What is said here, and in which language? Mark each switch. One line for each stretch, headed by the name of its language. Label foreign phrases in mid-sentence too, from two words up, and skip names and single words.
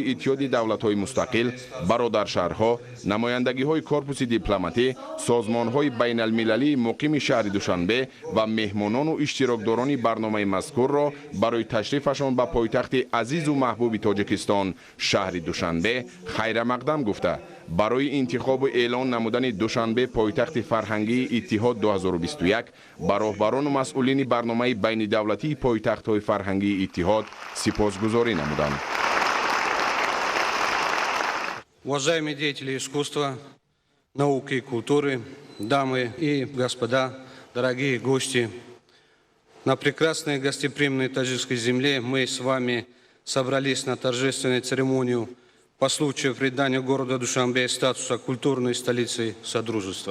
Tajik: иттиҳоди давлатҳои мустақил, бародаршаҳрҳо, намояндагиҳои корпуси дипломатӣ, созмонҳои байналмилалии муқими шаҳри Душанбе ва меҳмонону иштирокдорони барномаи мазкурро барои ташрифашон ба пойтахти азизу маҳбуби Тоҷикистон, шаҳри Душанбе, хайрамақдам гуфта, барои интихобу эълон намудани Душанбе пойтахти фарҳангии Иттиҳод 2021 ба роҳбарону масъулини барномаи байнидавлатии пойтахтҳои фарҳангии Иттиҳод сипосгузорӣ намуданд.
Russian: Уважаемые деятели искусства, науки и культуры, дамы и господа, дорогие гости, на прекрасной гостеприимной таджикской земле мы с вами собрались на торжественную церемонию по случаю придания города Душанбе статуса культурной столицы Содружества.